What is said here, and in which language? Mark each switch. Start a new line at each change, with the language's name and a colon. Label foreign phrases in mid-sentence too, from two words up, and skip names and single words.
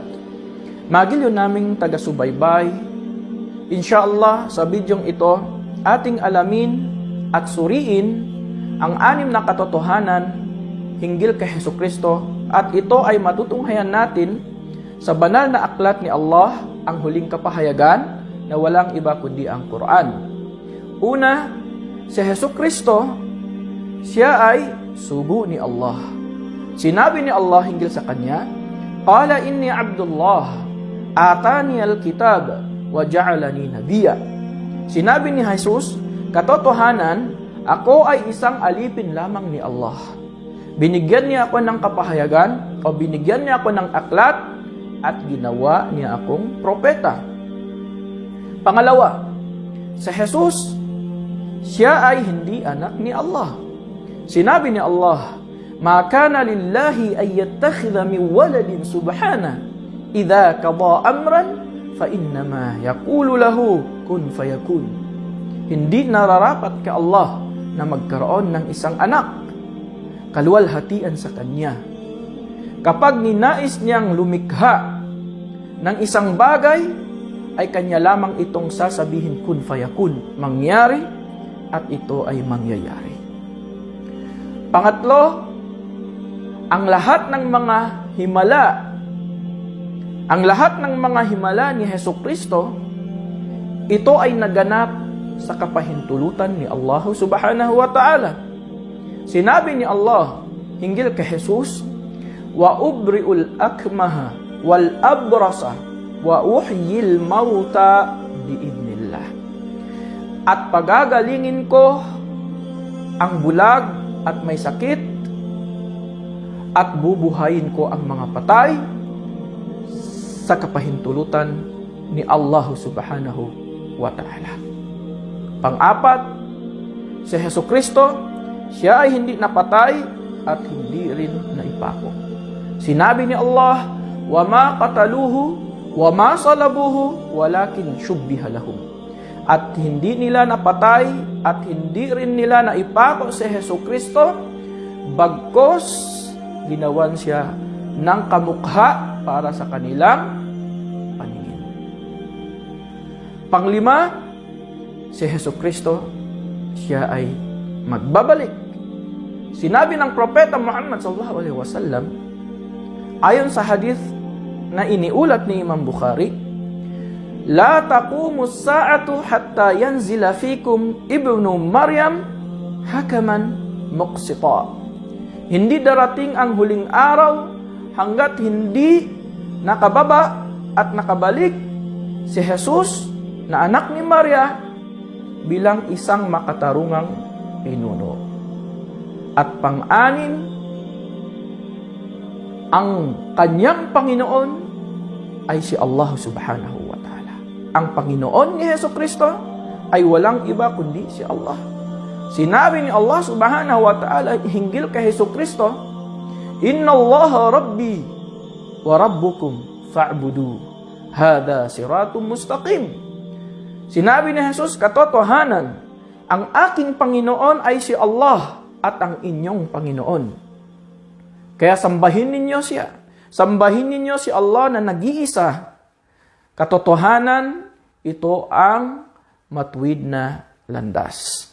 Filipino: Magiliw naming taga-subaybay. Insyaallah sa bidyong ito, ating alamin at suriin ang 6 na katotohanan hinggil kay Hesukristo, at ito ay matutunghayan natin sa banal na aklat ni Allah, ang huling kapahayagan na walang iba kundi ang Quran. Una, si Hesukristo, siya ay sugo ni Allah. Sinabi ni Allah hinggil sa kanya,
Arabic: "قال إني عبد الله آتاني الكتاب وجعلني نبيا."
Filipino: Sinabi ni Jesus, katotohanan, ako ay isang alipin lamang ni Allah. Binigyan niya ako ng kapahayagan o binigyan niya ako ng aklat at ginawa niya akong propeta. Pangalawa, si Jesus, siya ay hindi anak ni Allah. Sinabi ni Allah,
Arabic: "ما كان لله أن يتخذ من ولد سبحانه إذا قضى أمرا فإنما يقول له كن فيكون."
Filipino: Hindi nararapat kay Allah na magkaroon ng isang anak, kaluwalhatian sa kanya. Kapag ninais niyang lumikha ng isang bagay, ay kanya lamang itong sasabihin
Arabic: كن فيكون,
Filipino: mangyari, at ito ay mangyayari. Pangatlo, ang lahat ng mga himala ni Hesukristo, ito ay naganap sa kapahintulutan ni Allah
Arabic: سبحانه وتعالى.
Filipino: Sinabi ni Allah hinggil kay Jesus,
Arabic: "وأبرئ الأكمه والأبرص وأحيي الموتى بإذن الله."
Filipino: At pagagalingin ko ang bulag at may sakit, at bubuhayin ko ang mga patay sa kapahintulutan ni Allah
Arabic: سبحانه وتعالى.
Filipino: Pang-apat, si Hesukristo, siya ay hindi napatay at hindi rin naipako. Sinabi ni Allah,
Arabic: "وما قتلوه وما صلبوه ولكن شبه لهم."
Filipino: At hindi nila napatay at hindi rin nila naipako si Hesukristo, bagkos ginawan siya ng kamukha para sa kanilang paningin. Panglima, si Hesukristo, siya ay magbabalik. Sinabi ng propeta Muhammad
Arabic: صلى الله عليه وسلم,
Filipino: ayon sa hadith na iniulat ni Imam Bukhari,
Arabic: "لا تقوم الساعة حتى ينزل فيكم ابن مريم حكما مقسطا."
Filipino: Hindi darating ang huling araw hanggat hindi nakababa at nakabalik si Jesus na anak ni Maria bilang isang makatarungang pinuno. At pang-anim, ang kanyang Panginoon ay si Allah
Arabic: سبحانه وتعالى.
Filipino: Ang Panginoon ni Hesukristo ay walang iba kundi si Allah. Sinabi ni Allah
Arabic: سبحانه وتعالى
Filipino: hinggil kay Hesukristo,
Arabic: "إن الله ربي وربكم فاعبدوه. هذا صراط مستقيم."
Filipino: Sinabi ni Jesus, katotohanan, ang aking Panginoon ay si Allah at ang inyong Panginoon. Kaya sambahin ninyo siya. Sambahin ninyo si Allah na nag-iisa. Katotohanan, ito ang matuwid na landas.